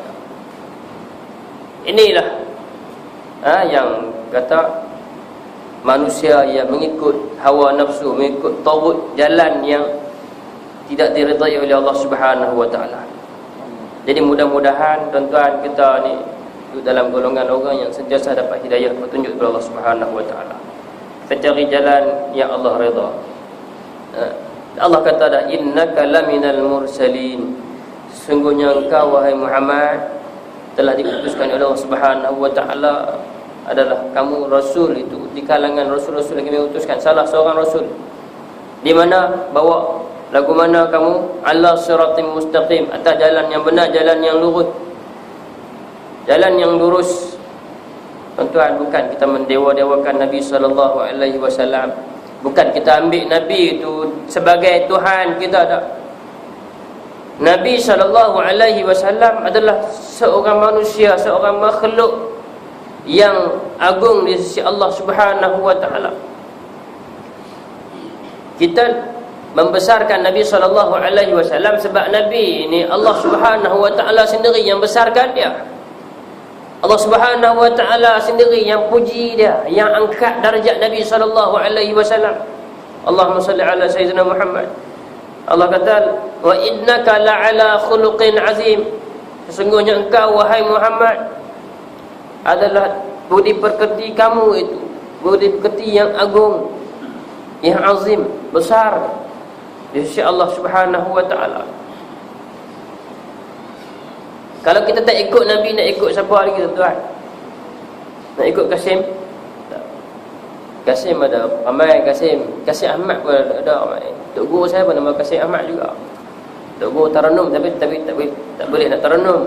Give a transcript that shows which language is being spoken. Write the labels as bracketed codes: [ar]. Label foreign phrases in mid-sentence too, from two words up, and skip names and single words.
[ms] Inilah yang kata manusia yang mengikut hawa nafsu, mengikut tagut, jalan yang tidak diridai oleh [ar] Allah Subhanahu wa taala. [ms] Jadi mudah-mudahan tuan-tuan kita ni duduk dalam golongan orang yang sentiasa dapat hidayah petunjuk dari [ar] Allah Subhanahu wa taala. [ms] Kita cari jalan yang Allah redha. Allah kata dah, [ar] innaka laminal mursalin, [ms] sesungguhnya engkau wahai Muhammad telah diputuskan oleh [ar] Allah Subhanahu wa taala, [ms] adalah kamu rasul itu di kalangan rasul-rasul yang kami utuskan, salah seorang rasul. Di mana bawa lagu mana kamu? [ar] Ala siratim mustaqim, [ms] atas jalan yang benar, jalan yang lurus, jalan yang lurus. Tuan-tuan, bukan kita mendewa-dewakan Nabi SAW, bukan kita ambil Nabi itu sebagai Tuhan kita, tak. Nabi SAW adalah seorang manusia, seorang makhluk yang agung di sisi [ar] Allah Subhanahu wa taala. [ms] Kita membesarkan Nabi SAW sebab Nabi ini [ar] Allah Subhanahu wa taala [ms] sendiri yang besarkan dia. [ar] Allah Subhanahu wa taala [ms] sendiri yang puji dia, yang angkat darjat Nabi SAW. [ar] Allahumma salli ala sayyidina Muhammad. [ms] Allah kata, [ar] wa innaka la'ala khuluqin azim, [ms] sesungguhnya engkau wahai Muhammad adalah budi pekerti kamu itu budi pekerti yang agung, yang azim, besar di sisi [ar] Allah Subhanahu wa taala. [ms] Kalau kita tak ikut Nabi, nak ikut siapa lagi tuan? Nak ikut Kasim? Tak. Kasim ada ramai, Kasim Ahmad pun ada ramai. Tok guru saya pun nama Kasim Ahmad juga. Tok guru Taranum tapi tak boleh nak Taranum.